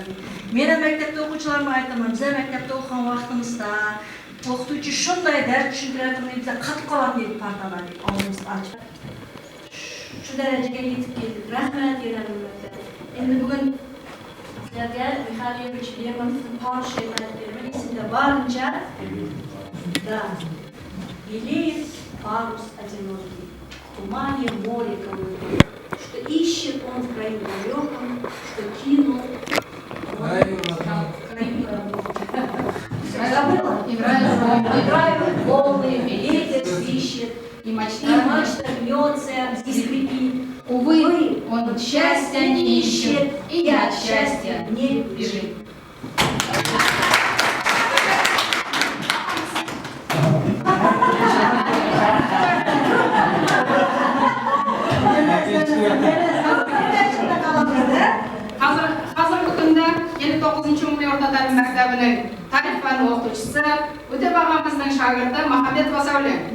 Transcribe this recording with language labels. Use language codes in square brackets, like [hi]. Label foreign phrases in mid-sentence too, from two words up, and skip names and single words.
[uz] Men ham maktabda o'quvchilarga aytaman, biz maktabda o'qigan vaqtimizda o'qituvchi shunday dars tushuntiradi, biz qattiq qolatni deb partalarni og'zimizni ochib. Shu darajaga yetib keldik. Rahmat beramiz. Endi bugun sizlarga Mixail Yevich Lermontovning Porsche esimda borincha да. [ru] Белеет парус одинокий, в тумане море голубое, что ищет он в краю далеком, что кинул играют волны, ветер свищет, и мачта бьется, и скрипит. Увы, он счастья не ищет, и от счастья не бежит. [uz] Hozirgi kunda 59-umumiy o'rta ta'lim maktabining tarix fani o'qituvchisi, o'ta bag'amizning shogirdi Muhammad Vasavli.